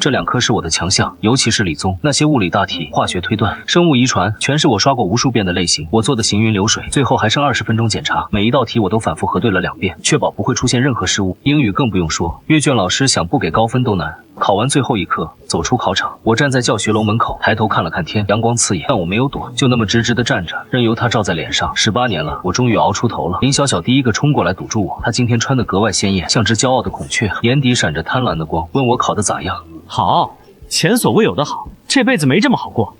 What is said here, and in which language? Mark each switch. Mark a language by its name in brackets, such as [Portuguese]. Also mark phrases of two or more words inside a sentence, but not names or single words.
[Chinese] 這2科是我的強項，尤其是理綜，那些物理大題、化學推斷、生物遺傳，全是我刷過無數遍的類型，我做的行雲流水。最後還剩20分鐘檢查，每一道題我都反复核對了2遍，確保不會出現任何失誤。英語更不用說，閱卷老師想不給高分都難。考完最後一科，走出考場，我站在教學樓門口，抬頭看了看天，陽光刺眼，但我沒有躲，就那麼直直的站着，任由它照在臉上。18年了，我終於熬出頭了。林小小第一個衝過來堵住我，她今天穿得格外鮮豔，像只驕傲的孔雀，眼底閃着貪婪的光，問我考得咋樣。好，前所未有的好，這輩子沒這麼好過。